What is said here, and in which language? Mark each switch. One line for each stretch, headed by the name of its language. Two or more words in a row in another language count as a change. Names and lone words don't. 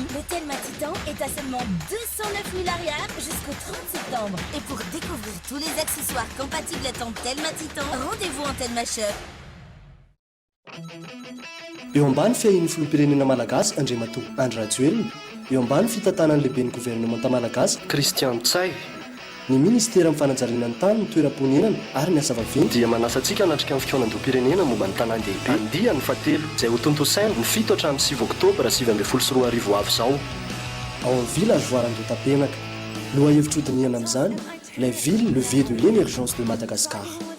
French: Le Telma Titan est à seulement 209 000 ariars jusqu'au 30 septembre. Et pour découvrir tous les accessoires compatibles à ton Telma Titan, rendez-vous en Telma Shop.
Malagasy: Eo ambany fiahin'ny filoham-pirenena malagasy Andriamatoa Andry Rajoelina, eo ambany fitantanan'ny lehiben'ny gouvernemanta malagasy Christian Tsay, ny ministera amin'ny fanajariana ny tany, ny toeram-ponenana ary ny asa vaventy dia manasa antsika hanatrika amin'ny fionan-dom-pirenena momba ny tanàn-dehibe andiany fahatelo izay ho tontosaina ny 7 hatramin'ny 7 Oktobra 2024 avy izao ao amin'ny village voaran-dotam-penaka. Loha hevitra-hodinihana amin'izany,
French: la ville levée de l'émergence de Madagascar.